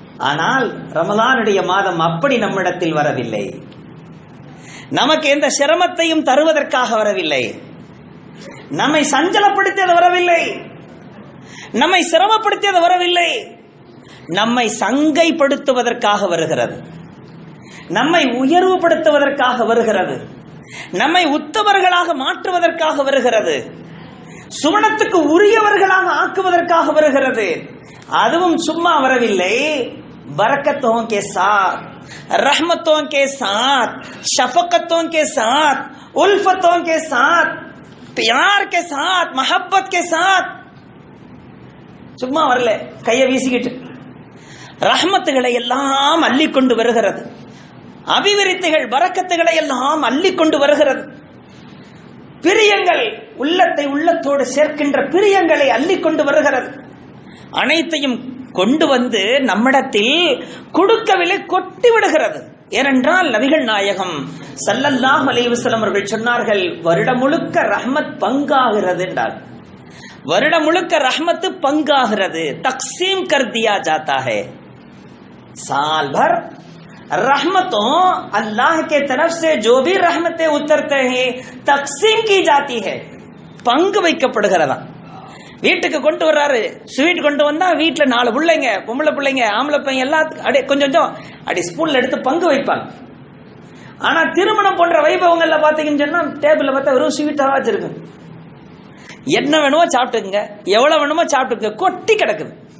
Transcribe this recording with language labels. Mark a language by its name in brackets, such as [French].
[Tamil] ஆனால் ரமலானுடைய மாதம் அப்படி நம்மிடத்தில் வரவில்லை, நமக்கு எந்த சிரமத்தையும் தருவதற்காக வரவில்லை, நம்மை சஞ்சலப்படுத்தியது வரவில்லை, நம்மை சிரமப்படுத்தியது வரவில்லை, நம்மை சங்கைப்படுத்துவதற்காக வருகிறது, நம்மை உயர்வுபடுத்துவதற்காக வருகிறது, நம்மை உத்தவர்களாக மாற்றுவதற்காக வருகிறது, சுவனத்துக்கு உரியவர்களாக ஆக்குவதற்காக வருகிறது. அதுவும் சும்மா வரவில்லை, [Hindi] बरकतों के साथ, रहमतों के साथ, शफकतों के साथ, उल्फतों के साथ, प्यार के साथ, मोहब्बत के साथ. [Tamil] சும்மா வரல, கையை வீசிக்கிட்டு ரஹ்மத்துகளை எல்லாம் அள்ளிக்கொண்டு வருகிறது, அபிவிருத்திகள் பரக்கத்துகளை எல்லாம் அள்ளிக்கொண்டு வருகிறது, பிரியங்கள், உள்ளத்தை உள்ளத்தோடு சேர்க்கின்ற பிரியங்களை அள்ளிக்கொண்டு வருகிறது. அனைத்தையும் கொண்டு வந்து நம்மிடத்தில் கொடுக்கவில்லை, கொட்டி விடுகிறது. ஏனென்றால் நபிகள் நாயகம் ஸல்லல்லாஹு அலைஹி வஸல்லம் அவர்கள் சொன்னார்கள், வருடம் முழுக்க ரஹ்மத் பங்காகிறது என்றார். வருடம் முழுக்க ரஹ்மத்து பங்காகிறது. [Hindi] தக்சீம் கர் தியா ஜாதா है. साल भर रहमतों अल्लाह के तरफ से जो भी रहमतें उतरते हैं तकसीम की जाती है. [Tamil] பங்கு வைக்கப்படுகிறதா. வீட்டுக்கு கொண்டு வர்றாரு, ஸ்வீட் கொண்டு வந்தா வீட்டுல 4 பிள்ளைங்க, பொம்பளை பிள்ளைங்க, ஆம்பளை பையன் எல்லாத்துக்கும் அடி கொஞ்சம் கொஞ்சம் அடி ஸ்பூன்ல எடுத்து பங்கு வைப்பாங்க. ஆனா திருமணம் போன்ற வைபவங்கள்ல பாத்தீங்கன்னு சொன்னா டேபிள்ல பார்த்தா வெறும் ஸ்வீட்டா வச்சிருக்கு. என்ன வேணுமோ சாப்பிட்டுங்க, எவ்வளவு வேணுமோ சாப்பிட்டுங்க, கொட்டி கிடக்குது.